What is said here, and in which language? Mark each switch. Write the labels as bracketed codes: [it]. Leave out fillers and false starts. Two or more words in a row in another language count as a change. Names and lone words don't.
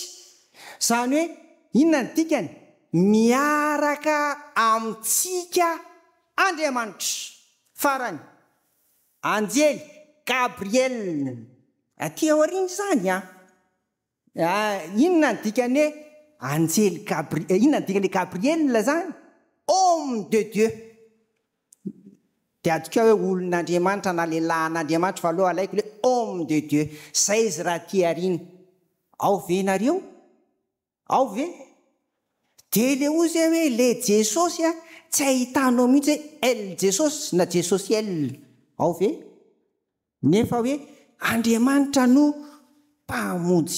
[mg] Zany hoe inona ny dikany? Miaraka amintsika Andriamanitra. Farany anjely Gabriel. Aty aoriana zany inona ny dikany hoe anjely Gabriel? Inona ny dikany Gabriel zany? [fr] Homme de Dieu. [mg] Dia adika hoe olon'Andriamanitra na lehilahin'Andriamanitra fa aloha alaiko le [fr] homme de Dieu. [mg] Zay izy raha ty ariana. Ao ve nareo? Ao ve? Dia le ozy hoe le Jesosy tsy ahitanao mihitsy hoe El Jesosy na Jesosy El. Ao ve? Nefa hoe Andriamanitra no mpamonjy.